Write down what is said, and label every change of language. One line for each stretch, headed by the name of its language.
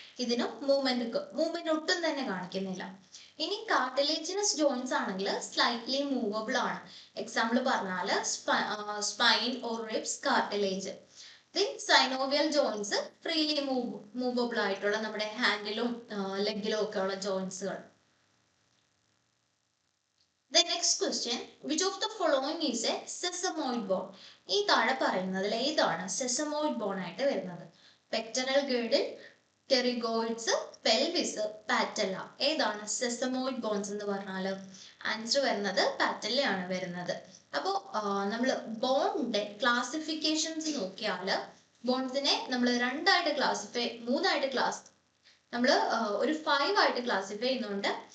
Malayalam: ഇതിന് മൂവ്മെന്റ് ഒട്ടും തന്നെ കാണിക്കുന്നില്ല. ഇനി കാർട്ടിലേജിനസ് ജോയിന്റ്സ് ആണെങ്കിൽ സ്ലൈറ്റ്ലി മൂവബിൾ ആണ്. എക്സാമ്പിൾ പറഞ്ഞാല് spine or ribs cartilage. Synovial joints freely movable ആയിട്ടുള്ള നമ്മുടെ ഹാൻഡിലും ലെഗിലും ഒക്കെ ഉള്ള ജോയിന്റ്സുകൾ.
English: The next question, which of the following is a sesamoid bone?
Malayalam: ഈ താഴെ പറയുന്നതിൽ ഏതാണ് സെസമോയിഡ് ബോൺ ആയിട്ട് വരുന്നത്?
English: Pectoral girdle, pterygoids, pelvis, patella.
Malayalam: ഏതാണ് സെസമോയിഡ് ബോൺസ് എന്ന് പറഞ്ഞാൽ? ആൻസർ വരുന്നത് പാറ്റല്ലയാണ് വരുന്നത്. അപ്പോൾ നമ്മൾ ബോണിന്റെ ക്ലാസിഫിക്കേഷൻസ് നോക്കിയാൽ ബോൺസിനെ നമ്മൾ മൂന്നായിട്ട് നമ്മൾ ഒരു 5 ആയിട്ട് ക്ലാസിഫൈ ചെയ്യുന്നുണ്ട്.